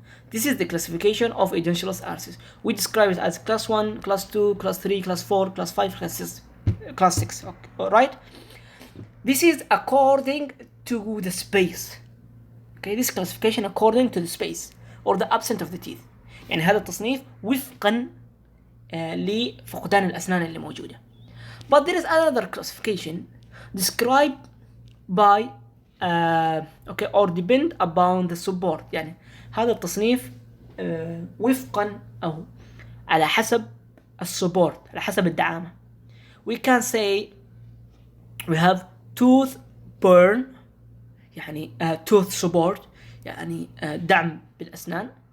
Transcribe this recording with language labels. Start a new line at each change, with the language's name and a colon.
English: This is the classification of edentulous arches. We describe it as class 1, class 2, class 3, class 4, class 5, class 6. Okay. Alright? This is according to the space. Okay, this classification according to the space or the absence of the teeth.
Arabic: يعني هذا التصنيف وفقا لفقدان الأسنان اللي موجودة.
English: But there is another classification described by okay, or depend upon the support.
Arabic: يعني هذا التصنيف وفقا أو على حسب السبورت، على حسب الدعامة.
English: We can say we have tooth burn، يعني tooth support،
Arabic: يعني دعم بالأسنان.